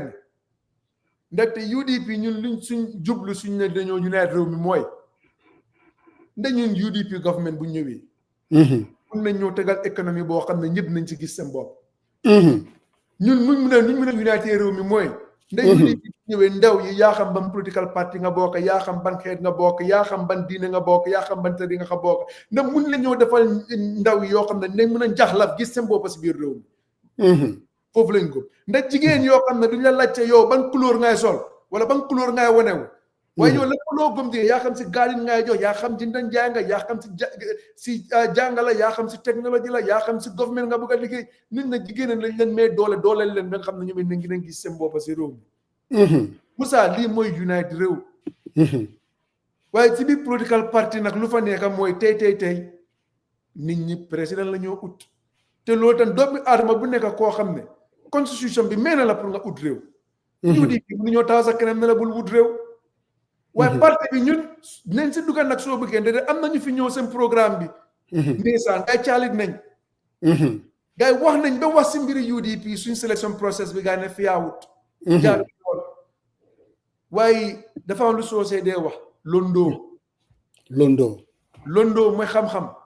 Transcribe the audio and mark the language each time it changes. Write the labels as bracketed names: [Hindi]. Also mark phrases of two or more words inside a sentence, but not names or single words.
[Wolof] ndaxte UDP ñun luñ suñ jublu suñ ne dañoo unite réew mi mooy nda ñun UDP government bu ñëwee mun nañ ñoo tegal économie boo xam ne ñëpp nañ ci gis seen bopp ñun luñ mën a unite réew mi mooy nda UDP bu ñëwee ndaw yi yaa xam ban [English] political party [Wolof] nga bokk yaa xam ban xeet nga bokk yaa xam ban diine nga bokk yaa xam ban tëri nga xa bokk ndax mun la ñoo defal ndaw yi yoo xam ne nañ mën a njaxlaf gis seen bopp si biir réew mi foofu lañ ko ndax jigéen yoo xam ne duñ la laajte yow ban couleur ngay sol wala ban couleur ngay wanewu waaye yow lépp loo gëm di yaa xam si gaalin ngay jox yaa xam ci ndan jaay nga yaa xam si jàngala yaa xam si technologie la yaa xam si government nga bëgg a liggéey nit na jigéen lañ leen may dooleel leen ba nga xam ne ñoom it ngi leen gis seen bopp si réew mi Moussa lii mooy unite réew waaye ci biir [English] political party [Wolof] nag lu fa nekk mooy tey nit ñi président la ñoo ut te loolu tam doomi aadama bu nekk koo xam ne constitution bi may na la pour nga ut réew UDP mënu ñoo taxaw sa keneen ne la bul wut réew waaye parti bi ñun nañ si dugal nag soo bëggee ndede am nañu fi ñëw seen programme bi ndeysaan ngay caalit nañ gars yi wax nañ ba wax si mbiri UDP suñ [English] sélection process [Wolof] bi gaa ne fiyaawut jaar yoon waaye dafa am lu soosee dee wax londoo mooy xam-xam